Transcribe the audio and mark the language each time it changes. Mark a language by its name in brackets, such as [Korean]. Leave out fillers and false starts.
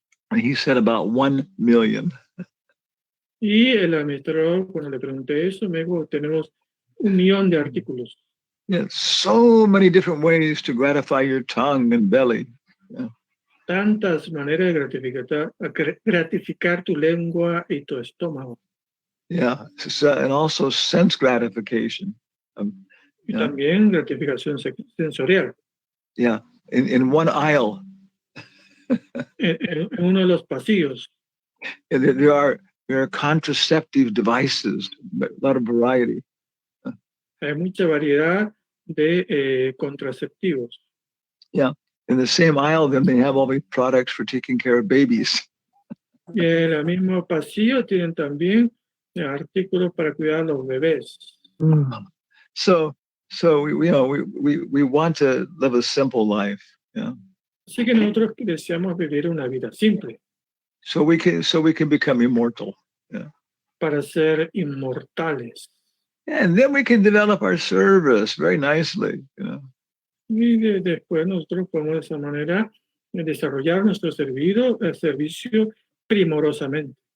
[English] And he said about 1 million. [Spanish] Y el administrador, cuando le pregunté eso, me dijo, tenemos 1,000,000 de artículos. [English] Yeah, so many different ways to gratify your tongue and belly. [Spanish] Tantas maneras de gratificar tu lengua y tu estómago. [English] Yeah, so, and also sense gratification. [Spanish] Y también gratificación sensorial. [English] Yeah, in one aisle. [Spanish] En uno de los pasillos. [English] There are contraceptive devices, a lot of variety. [Spanish] Hay mucha variedad de contraceptivos. [English] Yeah, in the same aisle, then they have all these products for taking care of babies. [Spanish] Y en el mismo pasillo tienen también artículos para cuidar a los bebés. [English] So we want to live a simple life. Yeah. [Spanish] Así que nosotros deseamos vivir una vida simple. [English] So we can become immortal. Yeah. [Spanish] Para ser inmortales. [English] And then we can develop our service very nicely. You know. [Spanish] Y después nosotros podemos de esa manera desarrollar nuestro servicio primorosamente.